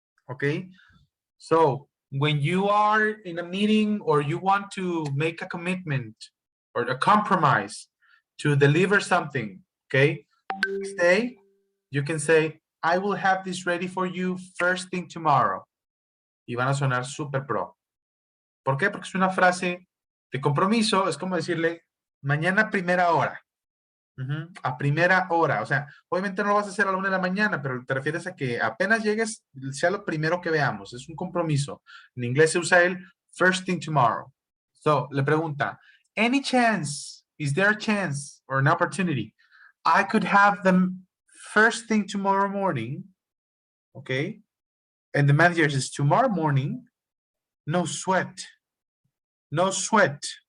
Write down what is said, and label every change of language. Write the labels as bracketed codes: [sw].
[en] Okay, so when you are in a meeting or you want to make a commitment or a compromise to deliver something, okay, next day, you can say, I will have this ready for you first thing tomorrow. [es] Y van a sonar super pro. ¿Por qué? Porque es una frase de compromiso, es como decirle, mañana primera hora. A primera hora, o sea, obviamente no lo vas a hacer a la 1 de la mañana, pero te refieres a que apenas llegues, sea lo primero que veamos, es un compromiso. En inglés se usa el first thing tomorrow. [en] So, [es] le pregunta, [en] any chance, is there a chance or an opportunity I could have them first thing tomorrow morning? Okay, and the manager says, tomorrow morning, no sweat, no sweat.